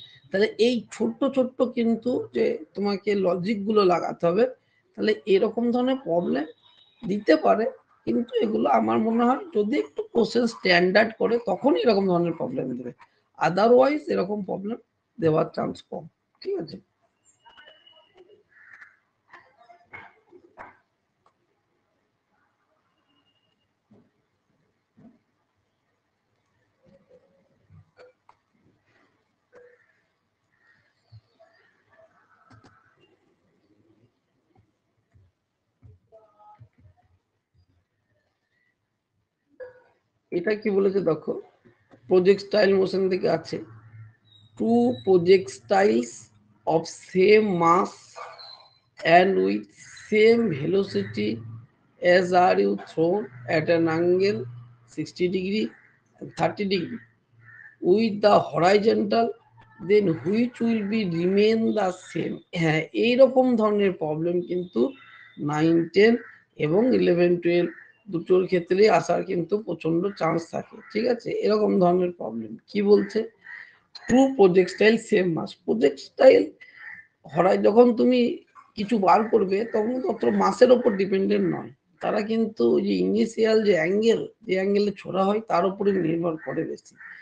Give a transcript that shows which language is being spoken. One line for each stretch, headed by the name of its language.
Bangla: তাহলে এই ছোট্ট ছোট্ট কিন্তু যে তোমাকে লজিক গুলো লাগাতে হবে, তাহলে এরকম ধরনের প্রবলেম দিতে পারে, কিন্তু এগুলো আমার মনে হয় যদি একটু কোশ্চেন স্ট্যান্ডার্ড করে তখনই এরকম ধরনের প্রবলেম দেবে, আদারওয়াইজ এরকম প্রবলেম দেওয়ার চান্স কম। ঠিক আছে, এটা কি বলেছে দেখো, প্রজেক্টাইল মোশন থেকে আছে,
English: Two projectiles of same mass and with same velocity as are you thrown at an angle 60 degree and 30 degree with the horizontal, then which will be remain the same।
Bangla: হ্যাঁ, এইরকম ধরনের প্রবলেম কিন্তু 9, 10 এবং 11, 12 দুটোর ক্ষেত্রেই আসার কিন্তু প্রচন্ড চান্স থাকে। ঠিক আছে, এরকম ধরনের প্রবলেম কি বলছে, টু প্রজেক্টাইল সেম মাস, প্রজেক্টাইল হরাই যখন তুমি কিছু বার করবে তখন অত মাসের ওপর ডিপেন্ডেন্ট নয়, তারা কিন্তু যে ইনিশিয়াল যে অ্যাঙ্গেল, যে অ্যাঙ্গেলে ছোড়া হয় তার উপরে নির্ভর করে বেশি।